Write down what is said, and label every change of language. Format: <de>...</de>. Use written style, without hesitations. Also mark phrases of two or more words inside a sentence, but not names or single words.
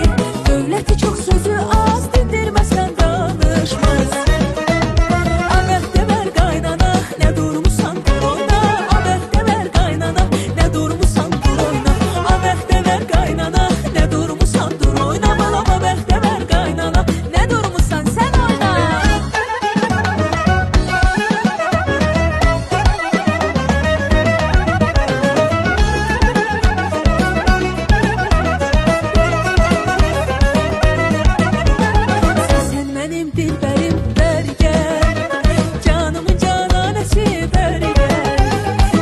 <az>Dövləti çox sözü az, dindirməsən danışmaz. A bəxtəvər qaynana, nə durmusan dur oyna. A bəxtəvər qaynana, nə durmusan dur oyna. A bəxtəvər qaynana, nə durmusan dur oyna. Balam a bəxtəvər qaynana, nə durmusan sən oyna.</az> <tr>Sen benim dilberim ver gel, canımın cananesi ver gel.</tr>